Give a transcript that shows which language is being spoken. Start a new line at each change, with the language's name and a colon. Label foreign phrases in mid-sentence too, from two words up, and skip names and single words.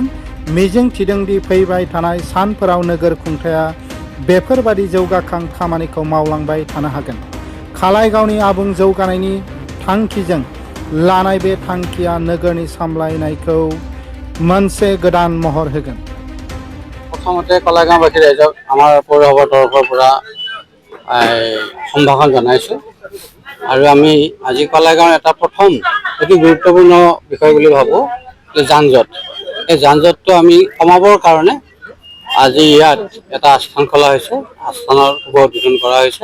Bodo: मिजिं थिदों दि फैबाय थानाय सानफोराव नोगोर खुंथाया बेफोरबादि जौगाखां खामानिखौ मावलांबाय थानो हागोन। खालाइगावनि आबुं जौगानायनि थांखिजों लानाय बे थांखिया नोगोरनि सामलायनायखौ मोनसे गोदान महर होगोन।
Assamese: প্ৰথমতে কলাইগাঁৱবাসী ৰাইজক আমাৰ পৌৰসভাৰ তৰফৰ পৰা সম্ভাষণ জনাইছো আৰু আমি আজি কলাইগাঁৱৰ এটা প্ৰথম অতি গুৰুত্বপূৰ্ণ বিষয় বুলি ভাবো যে যান-জঁট। এই যান-জঁটটো আমি কমাবৰ কাৰণে আজি ইয়াত এটা আস্থান খোলা হৈছে। আস্থানৰ শুভ উদ্বোধন কৰা হৈছে।